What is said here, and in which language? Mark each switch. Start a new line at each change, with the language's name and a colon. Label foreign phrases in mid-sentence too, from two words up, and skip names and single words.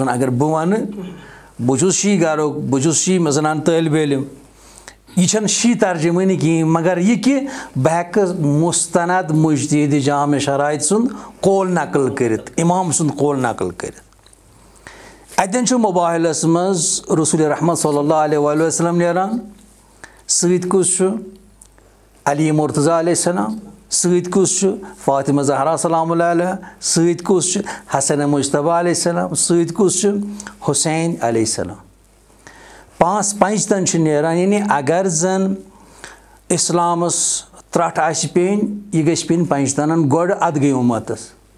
Kashmiri: وَنان اگر بہٕ وَنہٕ بہٕ چھُس شی گرُک بہٕ چھُس شی منٛز زَنان طٲلبِ علم یہ چھنہٕ شی ترجمٲنی کِہیٖنۍ مگر یہِ کہ بہٕ ہٮ۪کہٕ مستند مجتہد جامع شرائط سُنٛد قول نقل کٔرِتھ امام سُنٛد قول نقل کٔرِتھ اتٮ۪ن چھُ مُباہلس منٛز رسول رحمت
Arabic: صلی اللہ علیہ وآلہ وسلم
Kashmiri: نیران سۭتۍ کُس چھُ علی مرتضیٰ
Arabic: علیہ السلام
Kashmiri: سۭتۍ کُس چھُ فاطمہ زہرا
Arabic: سلام اللہ علیہ
Kashmiri: سۭتۍ کُس چھُ حسن مجتبیٰ
Arabic: علیہ السلام
Kashmiri: سۭتۍ کُس چھُ حسین
Arabic: علیہ السلام
Kashmiri: پانٛژتن چھُ نیران یعنی اگر زن اسلامس ترٛٹھ آسہِ پیٚنۍ یہِ گژھِ پیٚنۍ پنٛجتنن گۄڈٕ ادٕ گٔے اُمتس